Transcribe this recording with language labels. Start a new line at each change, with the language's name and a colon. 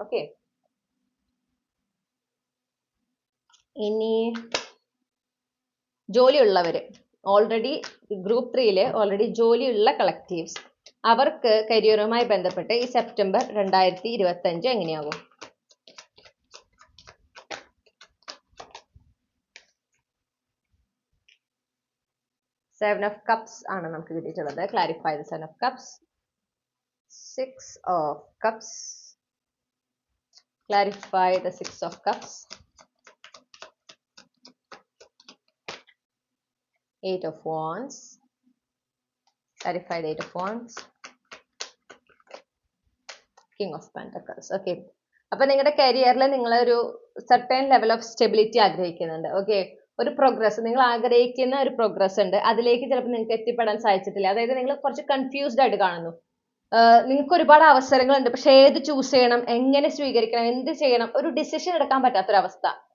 Malayalam: Okay, ഇനി ജോലിയുള്ളവര്, already group 3 already ജോലിയുള്ള collectives, അവർക്ക് കരിയറുമായി ബന്ധപ്പെട്ട് ഈ സെപ്റ്റംബർ 2025 എങ്ങനെയാകും? Seven of Cups ആണ് നമുക്ക് കിട്ടിയിട്ടുള്ളത്.
English: Clarify the Seven of Cups. Six of Cups. Clarify the Six of Cups. Eight of Wands. Clarify the Eight of Wands. King of Pentacles. Okay.
Malayalam: അപ്പൊ നിങ്ങളുടെ കരിയറിൽ നിങ്ങളൊരു
English: certain level of stability
Malayalam: ആഗ്രഹിക്കുന്നുണ്ട്. Okay, ഒരു progress, നിങ്ങൾ ആഗ്രഹിക്കുന്ന ഒരു progress ഉണ്ട്. അതിലേക്ക് ചിലപ്പോൾ നിങ്ങൾക്ക് എത്തിപ്പെടാൻ സാധിച്ചിട്ടില്ല. അതായത് നിങ്ങൾ കുറച്ച് കൺഫ്യൂസ്ഡ് ആയിട്ട് കാണുന്നു. നിങ്ങൾക്ക് ഒരുപാട് അവസരങ്ങളുണ്ട്, പക്ഷെ ഏത് ചൂസ് ചെയ്യണം, എങ്ങനെ സ്വീകരിക്കണം, എന്ത് ചെയ്യണം, ഒരു ഡിസിഷൻ എടുക്കാൻ പറ്റാത്തൊരവസ്ഥ.